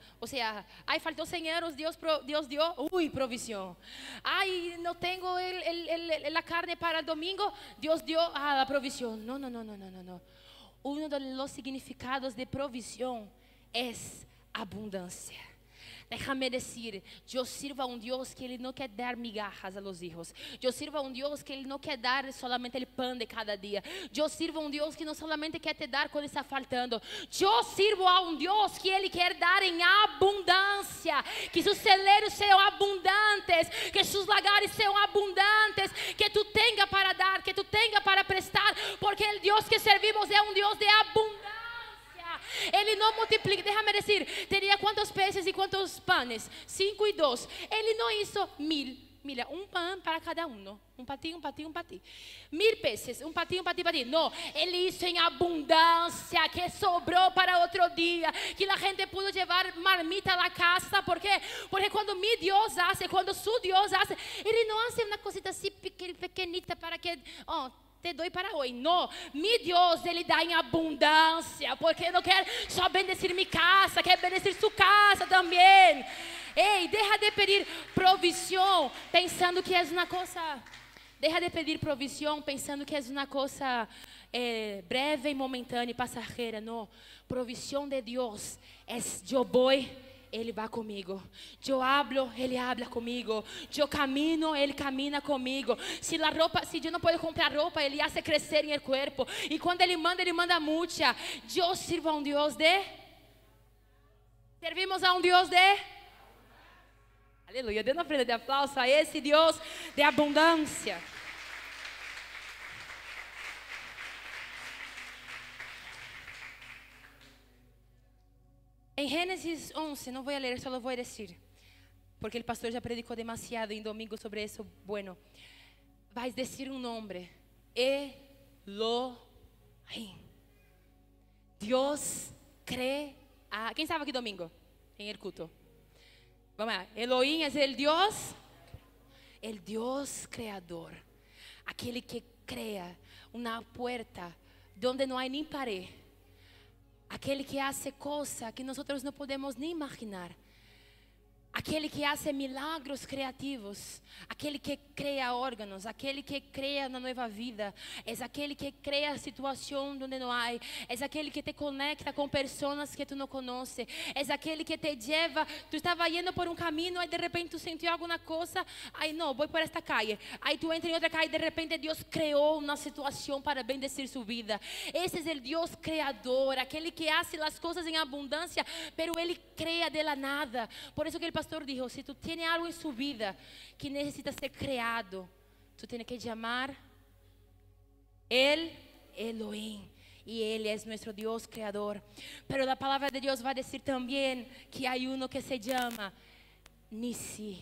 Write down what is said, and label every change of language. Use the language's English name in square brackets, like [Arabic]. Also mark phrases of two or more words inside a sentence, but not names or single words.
[Spanish] O sea, ay, faltó 100 euros, Dios dio, uy, provisión. Ay, no tengo la carne para el domingo, Dios dio la provisión. No. Uno de los significados de provisión es abundancia. Déjame decir, yo sirvo a un Dios que [Portuguese] Ele no quer dar [Spanish] migajas a los hijos. Yo sirvo a un Dios que [Portuguese] Ele no quer dar [Spanish] solamente el pan de cada día. Yo sirvo a un Dios que no solamente [Portuguese] quer te dar [Spanish] cuando está faltando. Yo sirvo a un Dios que [Portuguese] Ele quer dar [Spanish] en abundancia. Que sus celeiros sean abundantes, que sus lagares sean abundantes, que tú tengas para dar, que tú tengas para prestar, porque el Dios que servimos es un Dios de abundancia. [Portuguese] Ele não multiplica, [Spanish] déjame decir, [Portuguese] teria quantos peces e quantos panes? 5 e 2. Ele não hizo 1000. Mira, um pan para cada um. Um patinho. [Spanish] 1000 peces, [Portuguese] um patinho. Não, Ele hizo em abundância, que sobrou para outro dia, que a gente pudo levar marmita a casa. ¿Por quê? Porque quando mi Deus hace, quando su Deus hace, Ele não hace uma cosita assim pequenita para que... [Spanish] te doy para hoy. No, mi Dios, [Portuguese] Ele dá em abundância, porque não quer só [Spanish] bendecir mi casa, [Portuguese] quer [Spanish] bendecir su casa [Portuguese] também. [Spanish] Ei, deja de pedir provisión pensando que [Portuguese] é uma coisa. [Spanish] Deja de pedir provisión pensando que [Portuguese] é uma coisa breve e momentânea e passageira. Não, provisión de Deus é eu vou, Ele vai comigo. Eu hablo, Ele habla comigo. Eu camino, Ele camina comigo. Se eu não posso comprar roupa, Ele hace crescer em [Spanish] el cuerpo. [Portuguese] E quando Ele manda mucha. Eu sirvo a um Deus de... Servimos a um Deus de... Aleluia, dê uma ofrenda de aplauso a esse Deus de abundância. Em Gênesis 11, não vou ler, só vou dizer, porque o pastor já predicou demasiado em domingo sobre isso. Bueno, vais dizer um nome: Elohim. Deus Quem estava aqui domingo? Em el culto. Vamos lá. Elohim é [Spanish] el Dios creador. [Portuguese] Aquele que cria uma porta onde não há nem pared. Aquele que hace coisas que nós não podemos nem imaginar. Aquele que hace milagros criativos, aquele que cria órgãos, aquele que cria uma nova vida, é aquele que cria situação onde não há, é aquele que te conecta com pessoas que tu não conheces, é aquele que te leva, tu estava indo por um caminho e de repente tu sentiu alguma coisa, aí não, vou por esta calle, aí tu entra em outra calle e de repente Deus criou uma situação para bendecir sua vida. Esse é o Deus criador, aquele que hace as coisas em abundância, pero Ele cria [Spanish] de la nada. Por isso que ele pastor dijo, si tú tienes algo en su vida que necesita ser creado, tú tienes que llamar el Elohim. Y Él es nuestro Dios creador. Pero la palabra de Dios va a decir también que hay uno que se llama Nisi.